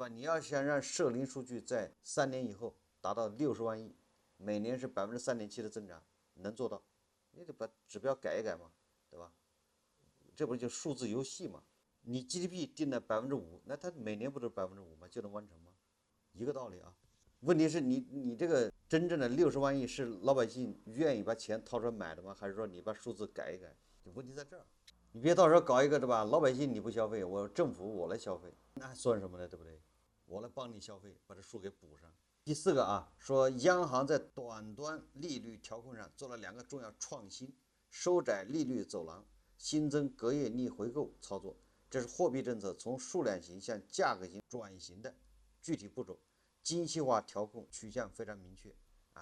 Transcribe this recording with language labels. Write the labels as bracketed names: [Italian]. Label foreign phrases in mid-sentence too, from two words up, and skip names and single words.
[Chinese] 你要想讓社零數據在3年以後達到60萬億，每年是3.7%的增長，能做到，你得把指標改一改嘛，对吧？這不就數字遊戲嘛？你 GDP 定了5%，那它每年不都是5%嗎？就能完成嗎？一個道理啊。問題是你這個真正的60萬億是老百姓願意把錢掏出來買的嗎？還是說你把數字改一改？就問題在這兒。你別到時候搞一個，对吧？老百姓你不消費，我政府我來消費，那算什麼呢？對不对？我来幫你消費，把這數給補上。第四個啊，說央行在短端利率調控上做了2個重要創新，收窄利率走廊，新增隔夜逆回購操作，這是貨幣政策從數量型向價格型轉型的具體步驟，精細化調控取向非常明確啊。